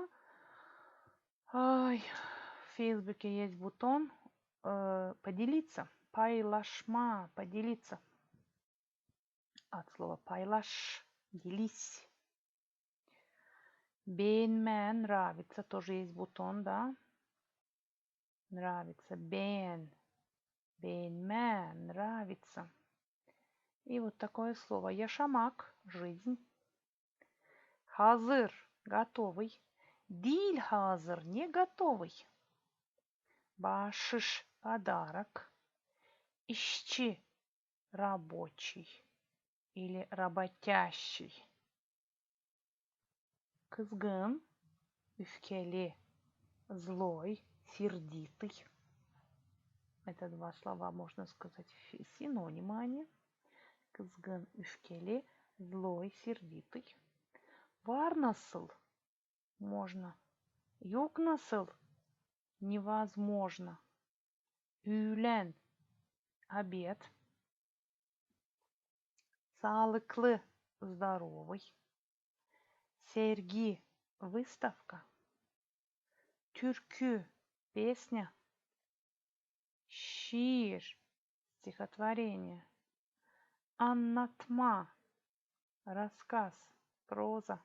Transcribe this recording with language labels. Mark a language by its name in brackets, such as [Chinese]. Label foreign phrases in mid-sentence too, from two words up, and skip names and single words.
[Russian] Ай, в Фейсбуке есть бутон поделиться. Paylaşma, поделиться. От слова paylaş, делись. Beğenme, нравится, тоже есть бутон, да. Нравится, [Gagauz] beğen. Beğenme, [Russian] нравится. И вот такое слово. Yaşamak, жизнь. Hazır, готовый. [Gagauz] Değil hazır, [Russian] не готовый. Bahşiş, подарок. İşçi, рабочий или работящий. [Gagauz] Kızgın, öfkeli, [Russian] злой, сердитый. Это два слова, можно сказать, синонимы они. [Gagauz] Kızgın, öfkeli, [Russian] злой, сердитый. [Gagauz] Var nasıl? Можно. Yok nasıl? Невозможно. [Russian] Öğlen, обед. [Gagauz] Sağlıklı, [Russian] здоровый. Sergi, выставка. Türkü, песня. Şiir, стихотворение. Anlatma, рассказ, проза.